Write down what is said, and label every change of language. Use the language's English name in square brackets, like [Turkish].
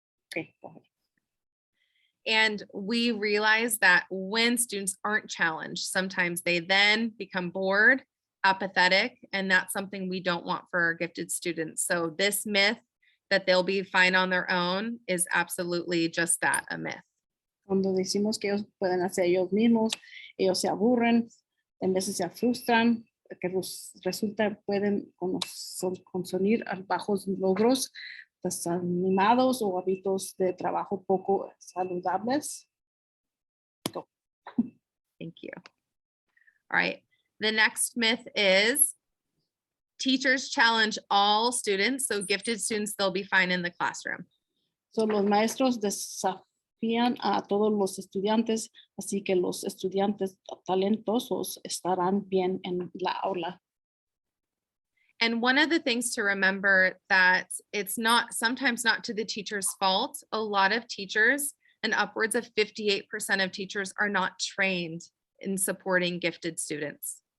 [English] Okay. And we realize that when students aren't challenged, sometimes they then become bored, apathetic, and that's something we don't want for our gifted students. So this myth that they'll be fine on their own is absolutely just that, a myth. [Spanish] Cuando decimos que ellos pueden hacer ellos mismos, ellos se aburren, en veces se frustran, que resulta pueden consumir bajos logros, desanimados o hábitos de trabajo poco saludables. [English] Go. Thank you. All right. The next myth is teachers challenge all students. So gifted students, they'll be fine in the classroom. [Spanish] So los maestros desafían a todos los estudiantes, así que los estudiantes talentosos estarán bien en la aula. [English] And one of the things to remember that it's not sometimes not to the teacher's fault. A lot of teachers and upwards of 58% of teachers are not trained in supporting gifted students.